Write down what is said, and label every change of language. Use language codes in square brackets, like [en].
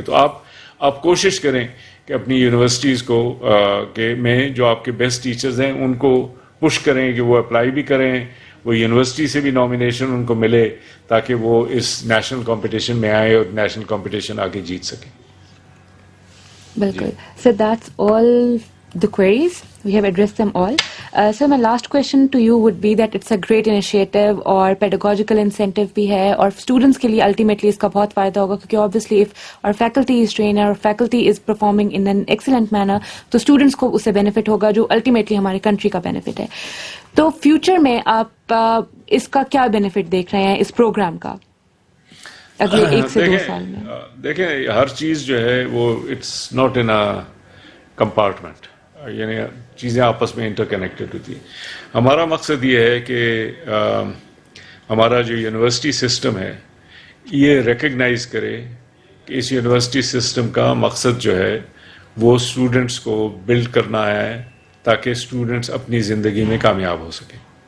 [ur] تو آپ کوشش کریں کہ اپنی یونیورسٹیز کو میں جو آپ کے بیسٹ ٹیچرز ہیں ان کو پش کریں کہ وہ اپلائی بھی کریں, وہ یونیورسٹی سے بھی نامینیشن ان کو ملے تاکہ وہ اس نیشنل کمپٹیشن میں آئے اور نیشنل کمپٹیشن آگے جیت سکیں. بالکل. [en] So that's all the queries. We have addressed them all. So my last question to you would be that it's a great initiative اور pedagogical incentive بھی ہے, اور students کے لیے ultimately [ur] اس کا بہت فائدہ ہوگا, کیونکہ [en] obviously if our faculty is trained or faculty is performing in an excellent manner [ur] تو students کو اس سے benefit ہوگا, جو ultimately ہماری country کا benefit ہے. تو future میں آپ اس کا کیا benefit دیکھ رہے ہیں اس پروگرام کا اگلے 1 سے 2 سال میں؟ دیکھیں ہر چیز جو ہے وہ [en] it's not in a compartment, [ur] یعنی چیزیں آپس میں انٹر کنیکٹڈ ہوتی ہیں. ہمارا مقصد یہ ہے کہ ہمارا جو یونیورسٹی سسٹم ہے یہ ریکگنائز کرے کہ اس یونیورسٹی سسٹم کا مقصد جو ہے وہ اسٹوڈنٹس کو بلڈ کرنا ہے تاکہ اسٹوڈنٹس اپنی زندگی میں کامیاب ہو سکیں.